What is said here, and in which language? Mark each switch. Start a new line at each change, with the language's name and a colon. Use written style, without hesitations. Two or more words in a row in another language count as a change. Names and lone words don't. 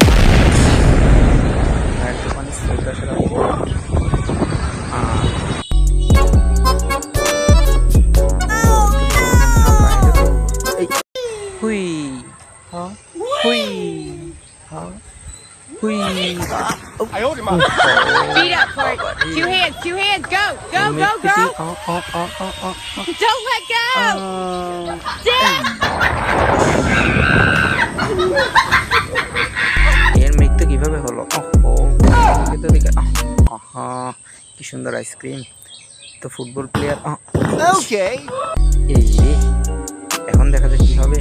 Bangla: ভাইয়ের দোকানে সোয়েটার সেটা হুই হা হুই হা হুই
Chinese: 哎呦我的妈！
English: Feet up, Court. Two hands, go, go, go, go. Don't let go. Damn.
Bangla: এর মৃত্যু কিভাবে হলো? ওহো, কিন্তু দেখে আহা, কি সুন্দর আইসক্রিম। তো
English: football player Okay.
Bangla: এই রে, এখন দেখা যাক কি হবে।